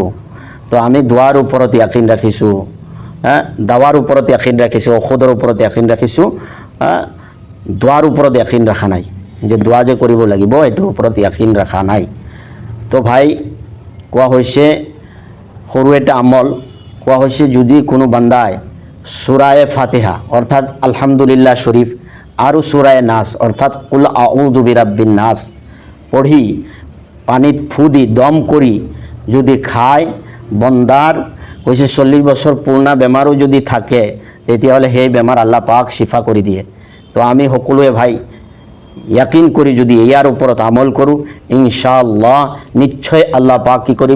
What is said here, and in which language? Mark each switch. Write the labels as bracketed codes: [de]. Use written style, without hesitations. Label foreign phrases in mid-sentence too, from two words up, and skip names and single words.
[as] তো আমি দোৱাৰ ওপৰত ইয়াকিন ৰাখিছোঁ, দাৱাৰ ওপৰত ইয়াকিন ৰাখিছোঁ, ঔষধৰ ওপৰত ইয়াকিন ৰাখিছোঁ, দোৱাৰ ওপৰত ইয়াকিন ৰখা নাই। যে দোৱা যে কৰিব লাগিব এইটোৰ ওপৰত ইয়াকিন ৰখা নাই। তো ভাই, কোৱা হৈছে সৰু এটা আমল। কোৱা হৈছে যদি কোনো বান্দাই সূরায়ে ফাতিহা অৰ্থাৎ আলহামদুলিল্লাহ শরীফ আৰু সূরায়ে নাস অৰ্থাৎ [ar] قل أعوذ برب الناس [as] পঢ়ি পানীত ফু দি দম কৰি যদি খায়, বন্দাৰ কৈছে 40 বছৰ পুৰণা বেমাৰো যদি থাকে তেতিয়াহ'লে সেই বেমাৰ আল্লাহ পাক শিফা কৰি দিয়ে। তো আমি সকলোৱে ভাই ইয়াকিন কৰি যদি ইয়াৰ ওপৰত আমল কৰোঁ, ইনশাআল্লাহ নিশ্চয় আল্লাহ পাক কি কৰিব?